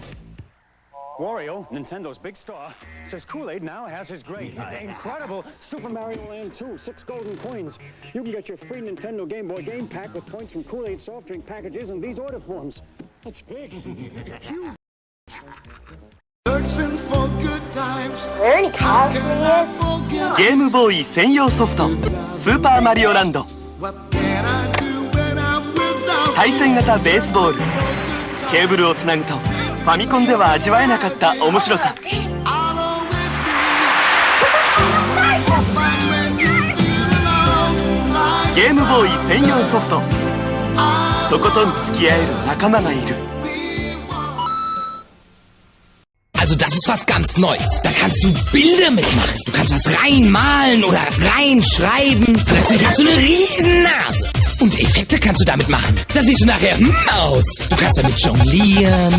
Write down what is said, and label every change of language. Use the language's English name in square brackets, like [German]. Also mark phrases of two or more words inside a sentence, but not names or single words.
[English] Wario, Nintendo's big star, says Kool-Aid now has his great, incredible Super Mario Land 2, 6 golden coins. You can get your free Nintendo Game Boy game pack with points from Kool-Aid soft drink packages in these order forms. That's big. Huge. Searching for good times. Are there any cows for you? [Japanese] ゲームボーイ専用ソフトスーパーマリオランド対戦型ベースボールケーブルをつなぐとファミコンでは味わえなかった面白さゲームボーイ専用ソフトとことん付き合える仲間がいる [German] Also das ist was ganz Neues. Da kannst du Bilder mitmachen. Du kannst was reinmalen oder reinschreiben. Plötzlich hast du eine riesen Nase. Und Effekte kannst du damit machen. Da siehst du nachher aus. Du kannst damit jonglieren.